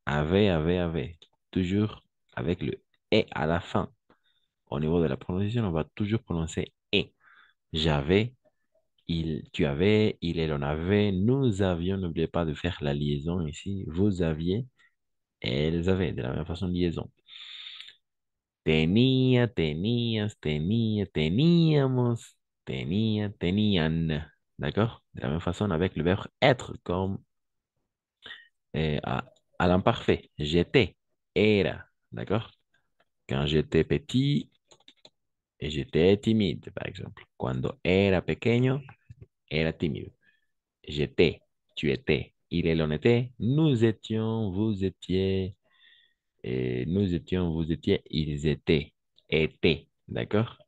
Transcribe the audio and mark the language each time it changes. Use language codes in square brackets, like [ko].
[fr] Avait. Toujours avec le et à la fin. Au niveau de la prononciation, on va toujours prononcer et. J'avais, tu avais, il et l'on avait, nous avions, n'oubliez pas de faire la liaison ici, vous aviez, elles avaient, de la même façon, liaison. [es] Tenía, tenías, teníamos, tenían. [fr] D'accord? De la même façon avec le verbe être comme à l'imparfait. J'étais, era. D'accord? Quand j'étais petit, j'étais timide, par exemple. [es] Cuando era pequeño, era tímido. [fr] J'étais, tu étais, il et l'on était, nous étions, vous étiez, nous étions, vous étiez, ils étaient, d'accord?